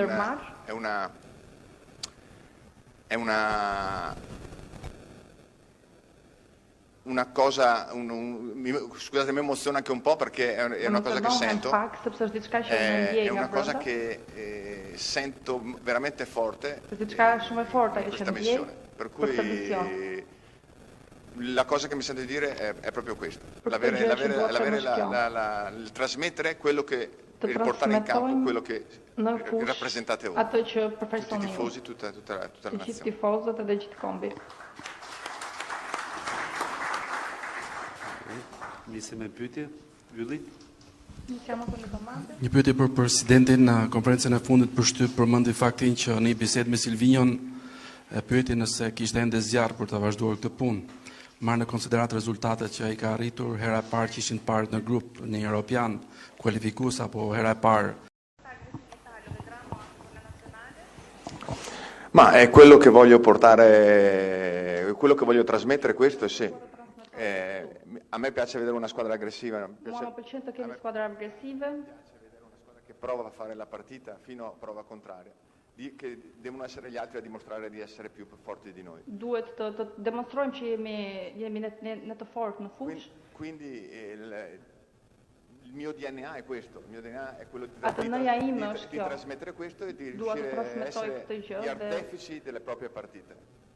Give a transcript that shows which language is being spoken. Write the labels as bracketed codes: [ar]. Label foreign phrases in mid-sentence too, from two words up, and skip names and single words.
[it] è una cosa, scusate, mi emoziona anche un po' perché è una cosa che sento, è una cosa che sento veramente forte in questa missione, per cui la cosa che mi sento di dire è proprio questo, il trasmettere quello che, il portare in campo quello che rappresentate voi, tutti i tifosi, tutta la nazione. [sq] Një pyetje për presidentin. Në konferencën e fundit përmendi faktin që në një bisedë me Silvinon e pyeti nëse kishte ende zjarr për të vazhduar këtë punë. Marrë në konsiderat rezultatet që ai ka arritur, hera e parë që ishin të parë në grup në Europian, kualifikues apo hera e parë. [it] Ma è quello che voglio portare, quello che voglio trasmettere, questo sì. A me piace vedere una squadra aggressiva, mi piace vedere una squadra che prova a fare la partita fino a prova contraria, che devono essere gli altri a dimostrare di essere più forti di noi. [sq] Duhet të demonstrojmë që jemi në të fortë në fushë. [it] Quindi il mio DNA è questo, il mio DNA è quello di trasmettere questo e di riuscire a essere gli artefici delle proprie partite.